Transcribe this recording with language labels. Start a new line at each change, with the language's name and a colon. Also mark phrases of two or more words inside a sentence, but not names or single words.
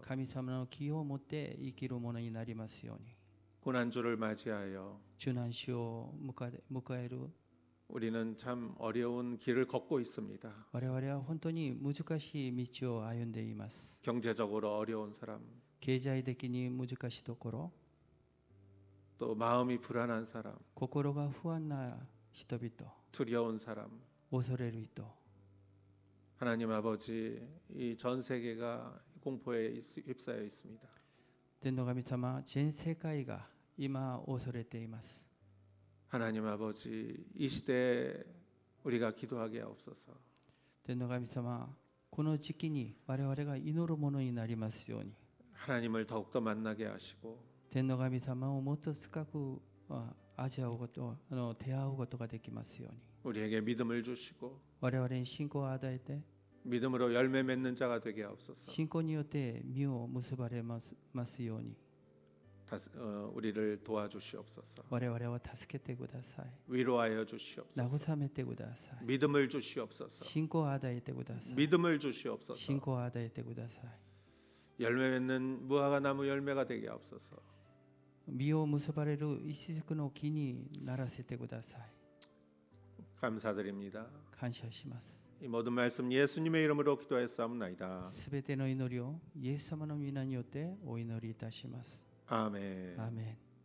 Japanese: 神様の気を持って生きるものになりますように。
Korean: 고난주를 맞이하여
Japanese: 受難主を迎える
Korean: 우리는 참 어려운 길을 걷고 있습니다.
Japanese: 我々は本当に難しい道を歩んでいます。
Korean: 경제적으로 어려운 사람,
Japanese: 経済的に難しいところ、
Korean: 또 마음이 불안한 사람,
Japanese: 心が不安な人々、
Korean: 두려운 사람.
Japanese: 恐れる人、
Korean: 하나님 아버지, 이 전 세계가 공포에 휩싸여 있습니다.
Japanese: 天の神様、全世界が今恐れています。
Korean: 하나님 아버지, 이 시대에 우리가 기도하게 하옵소서.
Japanese: 天の神様、この時期に我々が祈るものになりますように。
Korean: 하나님을 더욱더 만나게 하시고
Japanese: 天の神様をもっと深く味わうこと、出会うことができますように。
Korean: 우리에게 믿음을 주시고
Japanese: 我々に信仰を与えて、
Korean: 믿음으로 열매 맺는 자가 되게 하옵소서.
Japanese: 信仰によって実を結ばれますように
Korean: 우리를 도와주시옵소서.
Japanese: 我々を助けてください。
Korean: 위로하여 주시옵소서.
Japanese: 慰めてください。
Korean: 믿음을 주시옵소서.
Japanese: 信仰を与えてください。
Korean: 믿음을 주시옵소서.
Japanese: 信仰を与えてください。
Korean: 열매 맺는 무화과 나무 열매가 되게 하옵소서.
Japanese: 実を結ばれる一軸の木にならせてください。
Korean: 감사드립니다.
Japanese: 感謝します。
Korean: 이 모든 말씀 예수님의 이름으로 기도하였사옵나이다.
Japanese: すべての祈りをイエス様の皆によってお祈りいたします。
Korean: 아멘.
Japanese: アーメン。